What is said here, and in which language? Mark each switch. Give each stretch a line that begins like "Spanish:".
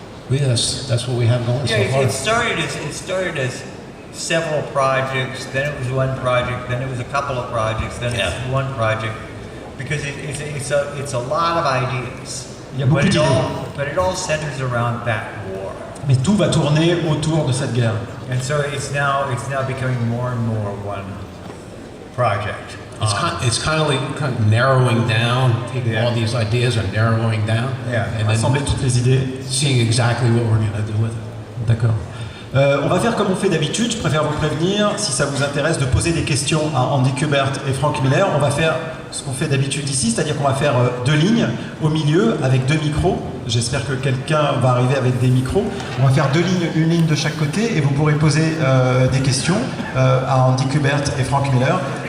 English: Yes, that's what we have going so far. It started as several projects. Then it was one project. Then it was a couple of projects. Then it's one project. Because it's a lot of ideas.
French: Il y a beaucoup d'idées.
English: But it all centers around that war.
French: Mais tout va tourner autour de cette guerre.
English: And so it's now becoming more and more one project. It's kind of narrowing down, taking all these ideas and narrowing down.
French: And rassembler toutes les idées.
English: Seeing exactly what we're going to do with it.
French: D'accord. On va faire comme on fait d'habitude, je préfère vous prévenir, si ça vous intéresse, de poser des questions à Andy Kubert et Frank Miller. On va faire ce qu'on fait d'habitude ici, c'est-à-dire qu'on va faire deux lignes au milieu avec deux micros. J'espère que quelqu'un va arriver avec des micros. On va faire deux lignes, une ligne de chaque côté, et vous pourrez poser des questions à Andy Kubert et Frank Miller.